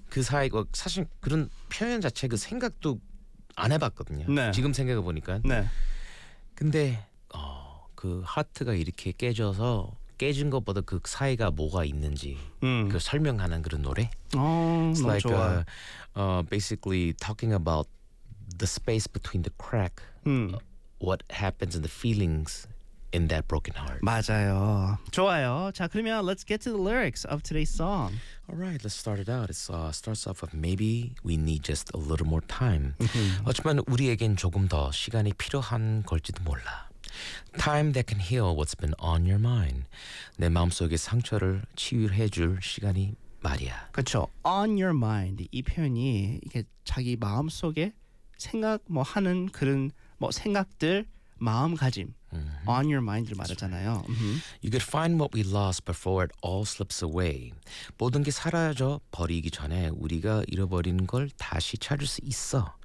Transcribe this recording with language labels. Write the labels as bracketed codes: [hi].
[ko] 그 사이 뭐 사실 그런 표현 자체 그 생각도 안 해봤거든요. 네. 지금 생각해 보니까. 네. 근데 그 하트가 이렇게 깨져서. 깨진 것보다 그 사이가 뭐가 있는지 그 설명하는 그런 노래. [en] It's like [ko] 좋아. [en] Basically talking about the space between the crack. What happens and the feelings in that broken heart. [ko] 맞아요. 좋아요. 자 그러면 [en] let's get to the lyrics of today's song. All right, let's start it out. It starts off with maybe we need just a little more time. [ko] 하지만 우리에겐 조금 더 시간이 필요한 걸지도 몰라. [en] Time that can heal what's been on your mind. [ko] 내 마음속의 상처를 치유해줄 시간이 말이야. 그렇죠. [en] On your mind [ko] 이 표현이 이게 자기 마음속에 생각 뭐 하는 그런 뭐 생각들 마음가짐 on your mind을 말하잖아요. [en] You could find what we lost before it all slips away. [ko] 모든 게 사라져 버리기 전에 우리가 잃어버린 걸 다시 찾을 수 있어.